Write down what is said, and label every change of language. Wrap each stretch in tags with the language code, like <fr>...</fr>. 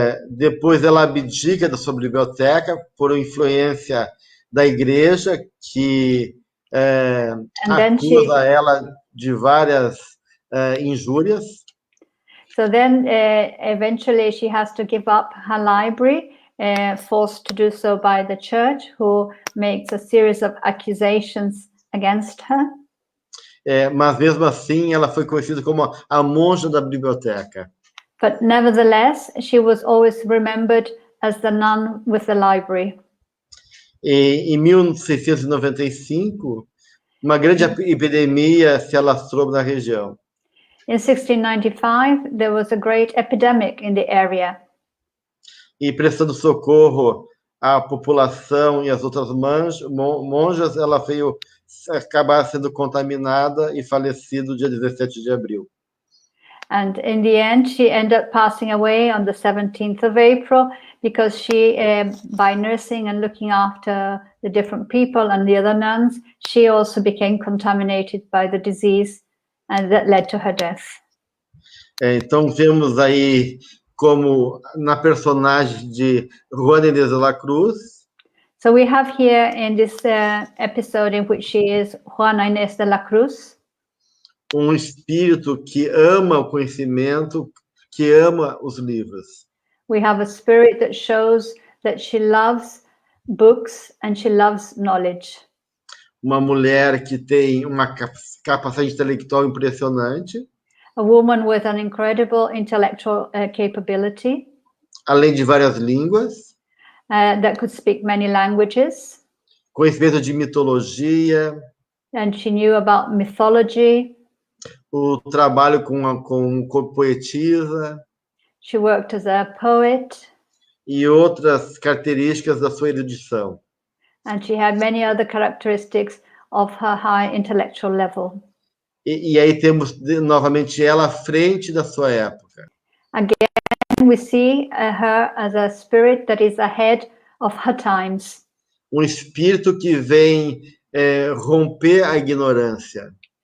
<pt>Depois ela abdica da sua biblioteca por influência da igreja que acusa ela de várias injúrias.</pt> <en>So then eventually she has to give up her library, forced to do so by the church, who makes a series of accusations against her.</en> <pt>Mas mesmo assim ela foi conhecida como a monja da biblioteca.</pt> <en>But nevertheless, she was always remembered as the nun with the library.</en> <pt>Em 1695, uma grande epidemia se alastrou na região.</pt> <en>In 1695, there was a great epidemic in the area.</en> <pt>E prestando socorro à população e às outras monjas, ela veio acabar sendo contaminada e falecida no dia 17 de abril.</pt> <en>And in the end, she ended up passing away on the 17th of April because she, by nursing and looking after the different people and the other nuns, she also became contaminated by the disease, and that led to her death.</en> <pt>Então, vemos aí como na personagem de Juana Inês de la Cruz.</pt> <en>So we have here in this episode in which she is Juana Inês de la Cruz.</en> <pt>Espírito que ama o conhecimento, que ama os livros.</pt> <en>We have a spirit that shows that she loves books and she loves knowledge.</en> <pt>Uma mulher que tem uma capacidade intelectual impressionante.</pt> <en>A woman with an incredible intellectual capability.</en> <pt>Além de várias línguas.</pt> <en>That could speak many languages.</en> <pt>Conhecimento de mitologia.</pt> <en>And she knew about mythology.</en> <pt>O trabalho com poetisa.</pt> <en>She worked as a poet.</en> <pt>E outras características da sua erudição.</pt> <en>And she had many other characteristics of her high intellectual level.</en> <pt>E aí temos novamente ela à frente da sua época.</pt> <en>Again, we see her as a spirit that is ahead of her times.</en> <pt>Espírito que vem romper a ignorância.</pt>